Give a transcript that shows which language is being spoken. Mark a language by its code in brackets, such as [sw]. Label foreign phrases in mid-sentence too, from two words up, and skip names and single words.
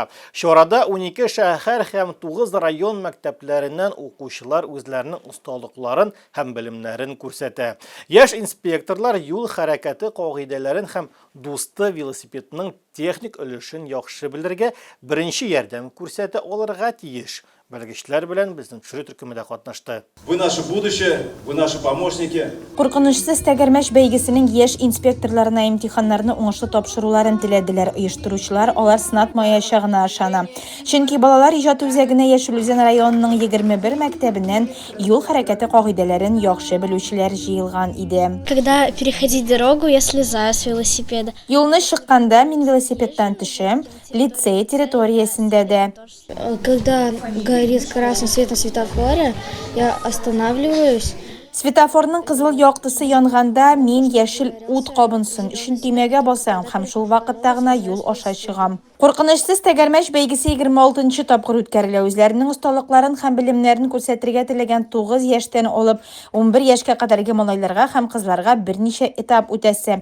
[tt] Чарада 12 шәһәр һәм 9 район мәктәпләреннән укучылар үзләренең осталыкларын һәм белемнәрен күрсәтә. Яшь инспекторлар юл хәрәкәте кагыйдәләрен һәм дусты велосипедның техник өлешен яхшы белергә, беренче ярдәм күрсәтә алырга тиеш. Белгечләр белән безнең төшерү төркемендә катнашты. [ru] Вы наше будущее, вы наши помощники. [tt] Куркынычсыз тәгәрмәш бәйгесенең яшь инспекторларына имтиханнарны уңышлы тапшыруларын теләделәр. Оештыручылар алар сынатмаячагына ышана. Чөнки балалар иҗат үзәгенә Яшел Үзән районының 21 мәктәбеннән юл хәрәкәте кагыйдәләрен яхшы белүчеләр җыелган иде. [ru] Когда переходить дорогу, я слезаю с велосипеда. [tt] Юлны чыкканда мин велосипедтан төшәм, лицей территориясендә дә. [ru] Когда горит красный свет на светофоре, я останавливаюсь [tt] Sветофорның кызыл яктысы янганда мин яшел ут кабынсын өчен төймәгә басам һәм шул вакытта гына юл аша чыгам. Куркынычсыз тәгәрмәч бәйгесе 26-нчы тапкыр үткәрелә. Үзләренең осталыкларын һәм белемнәрен күрсәтергә теләгән 9 яшьтән алып 11 яшькә кадәрге малайларга һәм кызларга берничә этап үтәсе.